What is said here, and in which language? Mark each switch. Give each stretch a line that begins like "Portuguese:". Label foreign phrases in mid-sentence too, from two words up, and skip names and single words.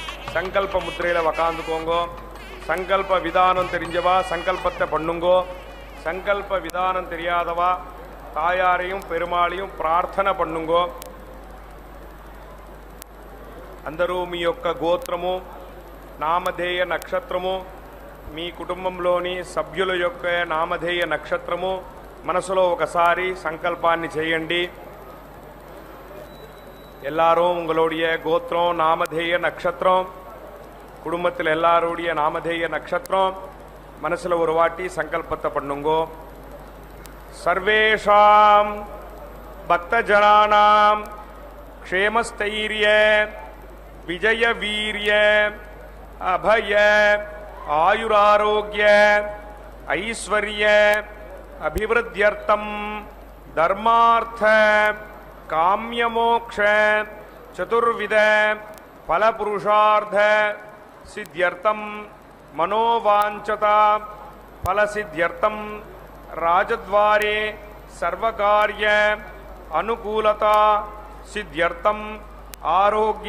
Tamil: சங்கல்ப முத்திரையில் உக்காந்துக்கோங்கோ. சங்கல்ப விதானம் தெரிஞ்சவா சங்கல்பத்தை பண்ணுங்கோ. சங்கல்ப விதானம் தெரியாதவா தாயாரையும் பெருமாளையும் ప్రార్థన பண்ணுங்கோ.
Telugu: అందరూ మీ యొక్క గోత్రము, నామధేయ నక్షత్రము, మీ కుటుంబంలోని సభ్యుల యొక్క నామధేయ నక్షత్రము మనసులో ఒకసారి సంకల్పాన్ని చేయండి.
Tamil: எல்லாரும் உங்களுடைய கோத்திரம், நாமதேய நட்சத்திரம், குடும்பத்தில் எல்லாருடைய நாமதேய நட்சத்திரம் மனசுல ஒரு வாட்டி சங்கல்பத்தை பண்ணுங்கோ.
Sanskrit: सर्वेषां भक्तजनानां क्षेमस्थैर्य विजय वीर्य अभय आयुरारोग्य ऐश्वर्य अभिवृद्ध्यर्थम् தர்மார்த்த काम्यमोक्ष चतुर्विध फलपुरुषार्थ सिद्ध्यर्थम मनोवांछता फलसिद्ध्यर्थम राजद्वारे सर्वकार्य अनुकूलता सिद्ध्यर्थम आरोग्य